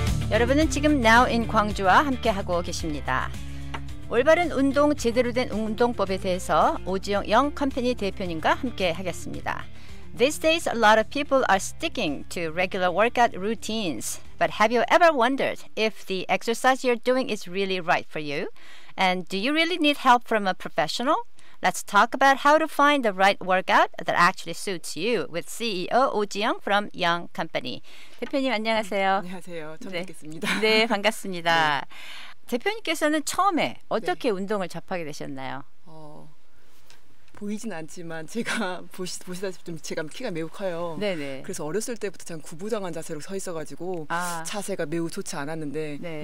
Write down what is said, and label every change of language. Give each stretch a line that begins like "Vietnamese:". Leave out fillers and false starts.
Korean: 여러분은 지금 Now in 광주와 함께하고 계십니다. 올바른 운동, 제대로 된 운동법에 대해서 오지영 영 컴퍼니 대표님과 함께 하겠습니다.
English: These days, a lot of people are sticking to regular workout routines. But have you ever wondered if the exercise you're doing is really right for you? And do you really need help from a professional? Let's talk about how to find the right workout that actually suits you with CEO 오지영 from Young Company.
Korean: 대표님 안녕하세요. 안녕하세요. 처음 뵙겠습니다. 네, 반갑습니다. 네. 대표님께서는 처음에 어떻게 운동을 접하게 되셨나요? 보이진 않지만 제가 보시다시피 좀 제가 키가 매우 커요. 네네. 그래서 어렸을 때부터 참 구부정한 자세로 서 있어가지고 자세가 매우 좋지 않았는데 네.